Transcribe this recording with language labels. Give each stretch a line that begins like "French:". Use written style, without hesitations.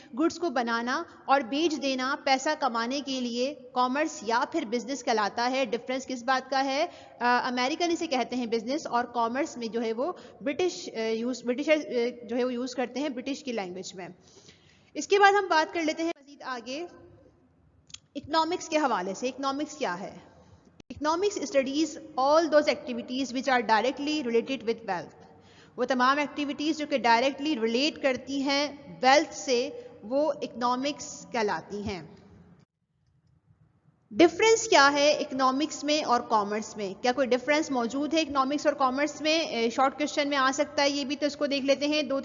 Urdu: Goods کو بنانا اور بیچ دینا پیسہ کمانے کے لیے کامرس یا پھر بزنس کہلاتا ہے. ڈفرینس کس بات کا ہے, امریکن اسے کہتے ہیں بزنس, اور کامرس میں جو ہے وہ برٹشر جو ہے وہ یوز کرتے ہیں برٹش کی لینگویج میں. اس کے بعد ہم بات کر لیتے ہیں مزید آگے اکنامکس کے حوالے سے. اکنامکس کیا ہے؟
English: Economics studies all those activities which are directly related with wealth.
Urdu: وہ تمام ایکٹیویٹیز جو کہ ڈائریکٹلی ریلیٹ کرتی ہیں ویلتھ سے, وہ اکنامکس کہلاتی ہیں. ڈفرینس کیا ہے اکنامکس میں اور کامرس میں؟ کیا کوئی ڈفرینس موجود ہے اکنامکس اور کامرس میں؟ شارٹ کوشچن میں آ سکتا ہے یہ بھی, تو اس کو دیکھ لیتے ہیں.